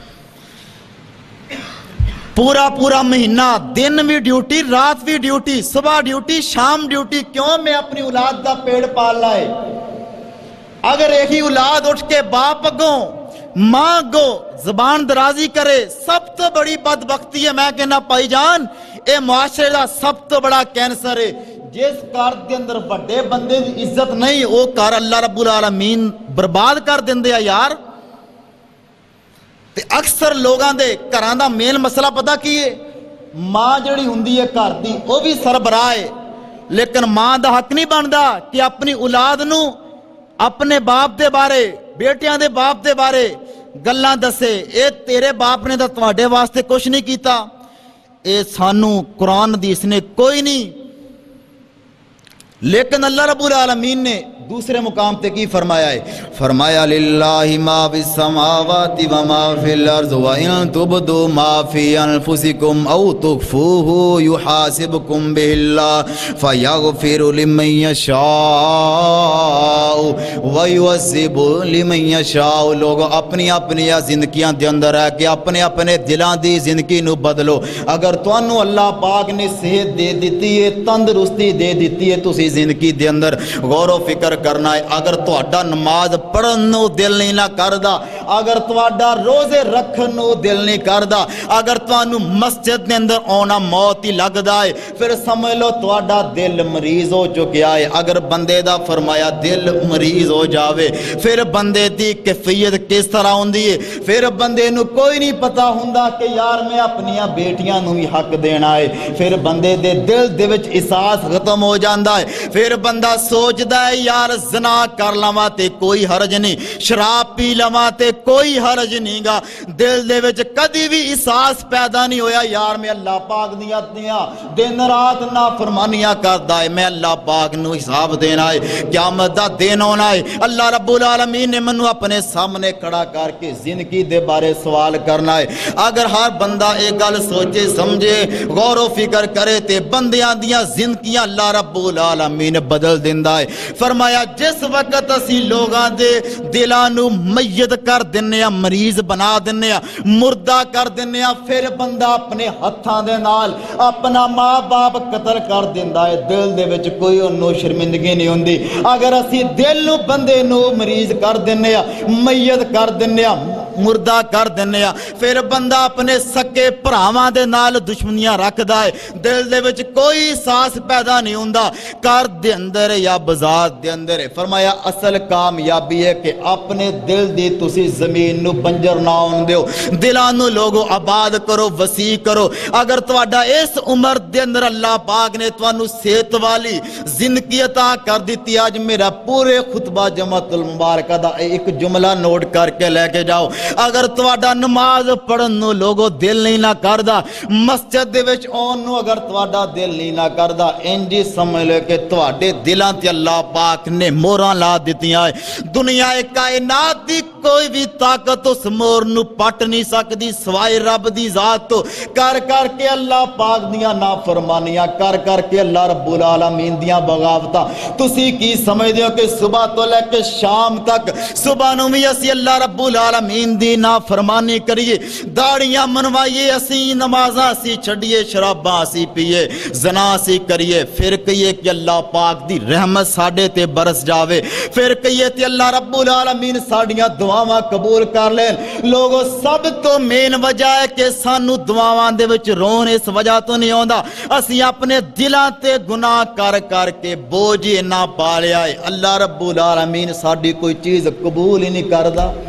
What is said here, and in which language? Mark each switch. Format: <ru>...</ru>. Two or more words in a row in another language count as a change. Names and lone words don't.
<pa>پورا مہینہ دن بھی ڈیوٹی رات بھی ڈیوٹی صبح ڈیوٹی شام ڈیوٹی کیوں میں اپنی اولاد دا پیڑ پال لائے اگر ایک ہی اولاد اٹھ کے باپ اگوں ماں گو زبان درازی کرے سب تو بڑی بدبختی ہے میں کہنا پائی جان اے معاشرے دا سب تو بڑا کینسر ہے جس کار دے اندر بڑے بندے دی عزت نہیں وہ کار اللہ رب العالمین برباد کر دیندے ہیں یار تے اکثر لوگاں دے گھراں دا مین مسئلہ پتہ کی ہے ماں جڑی ہوندی ہے گھر دی وہ بھی سربراہ ہے لیکن ماں دا حق نہیں بندا کہ اپنی اولاد نو اپنے باپ دے بارے بیٹیاں دے باپ دے بارے گلاں دسے اے تیرے باپ نے تا تواڈے واسطے کچھ نہیں کیتا اے سانو قرآن حدیث نے کوئی نہیں لیکن اللہ رب العالمین نے دوسرے مقام تے کی فرمایا ہے فرمایا</pa> <ar>للہ ما فی السماوات و ما فی الارض و ان تبدوا ما فی انفسکم او تخفوه یحاسبکم بہ اللہ فیغفر لمن یشاء و یعذب لمن یشاء</ar> <pa>لوگ اپنی زندگیاں دے اندر ہے کہ اپنے دلاں دی زندگی نو بدلو اگر تانوں اللہ پاک نے صحت دے دیتی ہے تندرستی دے دیتی ہے تسی زندگی دے اندر غور و فکر کرنا ہے اگر تہاڈا نماز پڑھن نو دل نہیں نہ کردا اگر تہاڈا روزے رکھن نو دل نہیں کردا اگر تانوں مسجد دے اندر آنا موت ہی لگدا ہے پھر سمجھ لو تہاڈا دل مریض ہو چکیا ہے اگر بندے دا فرمایا دل مریض ہو جاوے پھر بندے دی کیفیت کس طرح ہوندی ہے پھر بندے نو کوئی نہیں پتا ہوندا کہ یار میں اپنی بیٹیاں نو بھی حق دینا ہے پھر بندے دے دل دے وچ احساس ختم ہو جاندا ہے پھر بندہ سوچدا ہے یار زنا کر لواں تے کوئی حرج نہیں شراب پی لواں تے کوئی حرج نہیں گا دل دے وچ کدی بھی احساس پیدا نہیں ہویا یار میں اللہ پاک دیاں دن رات نافرمانیاں کردا ہے میں اللہ پاک نو حساب دینا ہے قیامت دا دن ہونا ہے اللہ رب العالمین نے منو اپنے سامنے کھڑا کر کے زندگی دے بارے سوال کرنا ہے اگر ہر بندہ ایک گل سوچے سمجھے غور و فکر کرے تے بندیاں دیاں زندگیاں اللہ رب العالمین بدل دیندا ہے فرمایا جس وقت اسی لوگاں دے دلاں نو میت کر دنیا مریض بنا دنیا مردہ کر دنیا پھر بندہ اپنے ہتھاں دے نال اپنا ماں باپ قتل کر دیندا ہے دل دے وچ کوئی انو شرمندگی نہیں ہوندی اگر اسی دل نو بندے نو مریض کر دنیا میت کر دنیا مردہ کر دنیا پھر بندہ اپنے سکے بھراواں دے نال دشمنیاں رکھدا ہے دل دے وچ کوئی احساس پیدا نہیں ہوندا گھر دے اندر یا بازار دے اندر فرمایا اصل کامیابی ہے کہ اپنے دل دی تسی زمین نو بنجر نہ ہون دیو دلاں نو لوگو آباد کرو وسیع کرو اگر تواڈا اس عمر دے اندر اللہ پاک نے تانوں صحت والی زندگی عطا کر دیتی آج میرا پورے خطبہ جمعۃ المبارکہ دا ایک جملہ نوٹ کر کے لے کے جاؤ اگر تواڈا نماز پڑھن نو لوگو دل نہیں نہ کردا، مسجد دے وچ آن نو اگر تواڈا دل نہیں نہ کردا، انجی سمجھ لے کہ تواڈے دلاں تے اللہ پاک نے موراں لا دتیاں ہے۔ دنیا کائنات دی کوئی بھی طاقت اس مور نو پٹ نہیں سکدی سوائے رب دی ذات تو۔ کر کر کے اللہ پاک دیاں نافرمانیاں، کر کر کے اللہ رب العالمین دیاں بغاوتاں، تسی کی سمجھ دیو کہ صبح تو لے کے شام تک صبح نو بھی اسی اللہ رب العالمین دی نافرمانی کریے، داڑیاں منوائیے، اسی نمازاں اسی چھڑیے، شراباں اسی پیے، زنا اسی کریے، پھر کہیے کہ اللہ پاک دی رحمت ساڈے تے برس جاوے، پھر کہیے تے اللہ رب العالمین ساڈیاں دعاواں قبول کر لین۔ لوگوں سب تو مین وجہ ہے کہ سانو دعاواں دے وچ رون اس وجہ تو نہیں ہوندا، اسی اپنے دلاں تے گناہ کر کر کے بوجھ نہ پا لیا ہے، اللہ رب العالمین ساڈی کوئی چیز قبول ہی نہیں کردا۔</pa>